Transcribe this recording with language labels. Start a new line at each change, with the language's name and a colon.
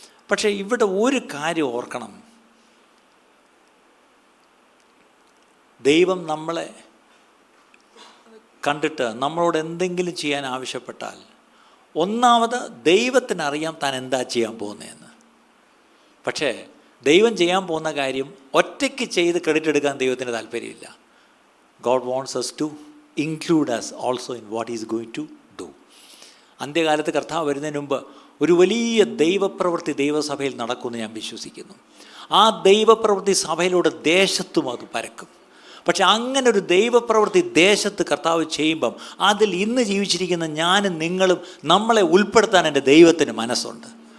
Malayalam: പക്ഷേ ഇവിടെ ഒരു കാര്യം ഓർക്കണം, ദൈവം നമ്മളെ കണ്ടിട്ട് നമ്മളോട് എന്തെങ്കിലും ചെയ്യാൻ ആവശ്യപ്പെട്ടാൽ ഒന്നാമത് ദൈവത്തിനറിയാം താൻ എന്താ ചെയ്യാൻ പോകുന്നതെന്ന്. പക്ഷേ ദൈവം ചെയ്യാൻ പോകുന്ന കാര്യം ഒറ്റയ്ക്ക് ചെയ്ത് ക്രെഡിറ്റ് എടുക്കാൻ ദൈവത്തിന് താല്പര്യമില്ല.
English: God wants us to include us also in what he is going to do.
Malayalam: അന്ത്യകാലത്ത് കർത്താവ് വരുന്നതിന് മുമ്പ് ഒരു വലിയ ദൈവപ്രവൃത്തി ദൈവസഭയിൽ നടക്കുമെന്ന് ഞാൻ വിശ്വസിക്കുന്നു. ആ ദൈവപ്രവൃത്തി സഭയിലൂടെ ദേശത്തും അത് പരക്കും. പക്ഷെ അങ്ങനെ ഒരു ദൈവപ്രവൃത്തി ദേശത്ത് കർത്താവ് ചെയ്യുമ്പം അതിൽ ഇന്ന് ജീവിച്ചിരിക്കുന്ന ഞാനും നിങ്ങളും നമ്മളെ ഉൾപ്പെടുത്താൻ എൻ്റെ ദൈവത്തിന് മനസ്സുണ്ട്.